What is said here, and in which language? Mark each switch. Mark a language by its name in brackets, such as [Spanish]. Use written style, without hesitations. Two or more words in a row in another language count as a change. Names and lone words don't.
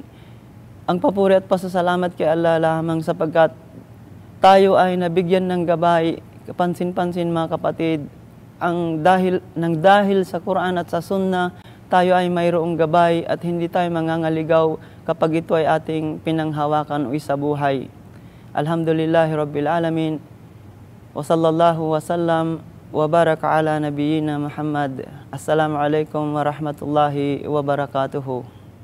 [Filipino] Ang papuri at pasasalamat kay Allah lamang sapagkat tayo ay nabigyan ng gabay. Kapansin-pansin mga kapatid, dahil sa Quran at sa Sunnah, tayo ay mayroong gabay at hindi tayo mangangaligaw kapag ito ay ating pinanghawakan o isabuhay. [Arabic] الحمد لله رب العالمين. وصلى الله وسلم وبارك على نبينا محمد. السلام عليكم ورحمة الله وبركاته.